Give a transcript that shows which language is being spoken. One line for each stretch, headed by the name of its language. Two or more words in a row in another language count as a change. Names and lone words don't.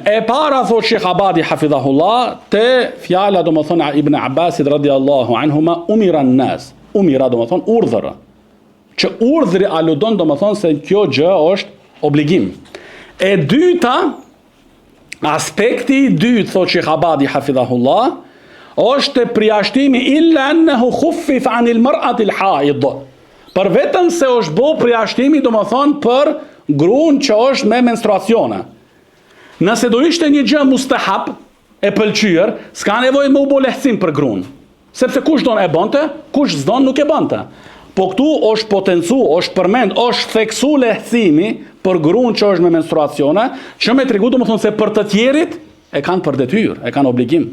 Albanian: E para thot Sheikh Abadi hafidhahullah te fjala domethënë Ibn Abbasit
Arabic: رضي الله عنهما, أمر الناس,
Albanian: umira domethënë urdhër, që urdhri aludon domethënë se kjo gjë është obligim. E dyta, aspekti i dytë thot Sheikh Abadi hafidhahullah, është përjashtimi
Arabic: إلا أنه خفف عن المرأة الحائض.
Albanian: Për vetëm se është bë përjashtimi domethënë për gruan që është me menstruacione. Nëse do ishte një gjë mustahab e pëlqyer, s'ka nevojë me u bë lehtësim për gruan. Sepse kush don e bënte, kush s'don nuk e bënte. Po këtu është potencu, është përmend, është theksu lehtësimi për gruan që është me menstruacione, që me tregu domethënë se për të tjerit e kanë për detyrë, e kanë obligim.